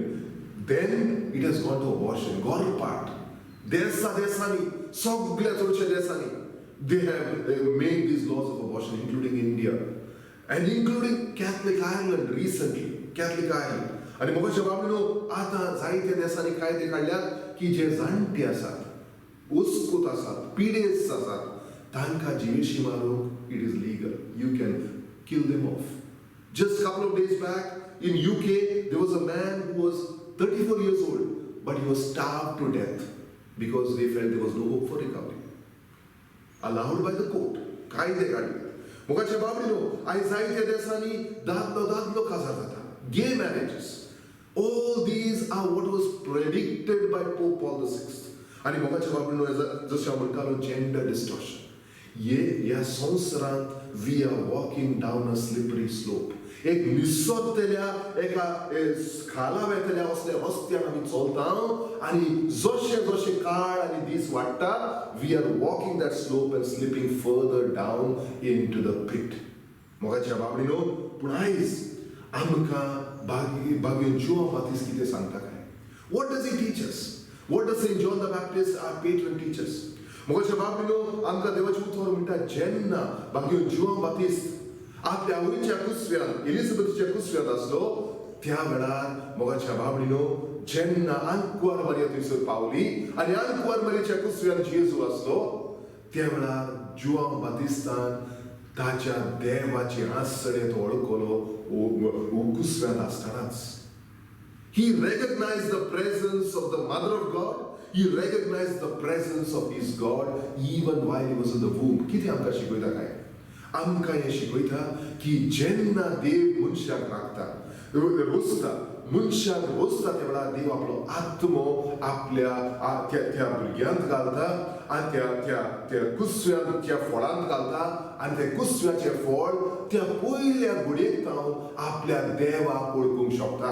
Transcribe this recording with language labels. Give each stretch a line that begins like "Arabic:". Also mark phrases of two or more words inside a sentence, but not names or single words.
English: Then it has gone to abortion.
Konkani: गर्भपात देशांनी सगळ्या चडशा देशांनी
English: they have made these laws of abortion including India and including Catholic Ireland recently. Catholic Ireland.
Konkani: आनी मोगाच्या बाबडीनो आतां जायत्या देशांनी कायदे काडल्यात की जे जाणटे आसात उस्कूत आसात पिडेस्त आसात तांकां जिवेशी मारूंक
English: it is legal. you can kill them off. जस्ट couple of days back in UK there was a man who was 34 years old but he was starved to death because they felt there was no hope for recovery. Allowed by the court.
Konkani: कायदे काडले. मोगाच्या बाबडीनो आयज जायत्या देशांनी दादलो काजार जाता.
English: Gay marriages. All these are what was predicted by Pope Paul VI.
Konkani: आणि मोगाच्या बाबडीनो जशें हांव म्हणटालो
English: gender distortion.
Konkani: ह्या संवसारांत
English: we are walking down a slippery slope.
Konkani: एक निसोतेल्या एका खाला वेतल्या असल्या रस्त्यान आमी चलता आनी जशे जशे काळ आनी दीस वाडटा
English: we are walking that slope and slipping further down into the pit.
Konkani: मोगाच्या बाबडीनो, पूण आयज आमकां भाग्य जुआंव बातिस्ट कितें सांगता काय?
English: What does he teach us? What does Saint John the Baptist, our patron, teach us?
Konkani: मोगाच्या बाबडीनो, आमकां देवाचें उतर म्हणटा जेन्ना भाग्य जुआंव बातिस्ट आपल्या आवयच्या कुसव्यान एलिझाबेथच्या कुसव्यान आसलो त्या वेळार मोगाच्या बाबडीनो जेन्ना आंकुआर मारिया थंयसर पावली आनी आंकुआर मारियाच्या कुसव्यान जेजू आसलो त्या वेळार जुआंव बातिस्तान ताच्या देवाची आसडे तो वळखलो कुसव्यान आसतनाच.
English: He recognized the presence of the Mother of God. He recognized the presence of his God even while he was in the womb.
Konkani: कितें आमकां शिकयता काय? आमकां हें शिकयता की जेन्ना देव मनशाक राखता रोसता मनशाक रोसता त्या वेळार देव आपलो आत्मो आपल्या त्या भुरग्यांत घालता आनी त्या कुसव्यान त्या फळांत घालता आनी ते कुसव्याचें फळ त्या पयल्या घडयेक जावन आपल्या देवाक वळखूंक शकता.